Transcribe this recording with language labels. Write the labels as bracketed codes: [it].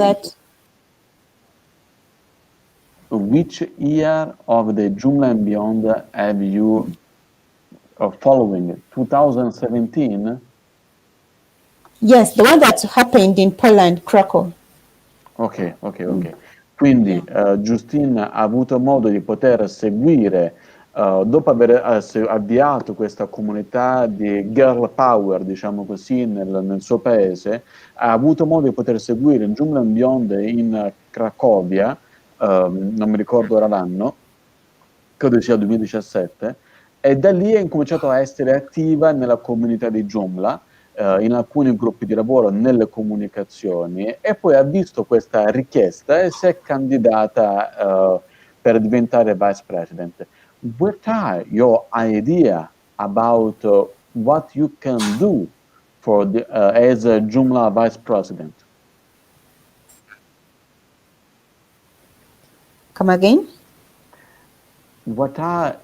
[en] that. Which year of the Joomla and Beyond have you following? 2017? Yes, the one that happened in Poland, Krakow. Ok. [it] Quindi Justine ha avuto modo di poter seguire, dopo aver avviato questa comunità di girl power, diciamo così, nel suo paese, ha avuto modo di poter seguire Joomla and Beyond in Cracovia, non mi ricordo ora l'anno, credo sia il 2017, e da lì ha incominciato a essere attiva nella comunità di Joomla, in alcuni gruppi di lavoro, nelle comunicazioni, e poi ha visto questa richiesta e si è candidata per diventare vice president. [en] What are your idea about what you can do for as a Joomla vice president? Come again? What are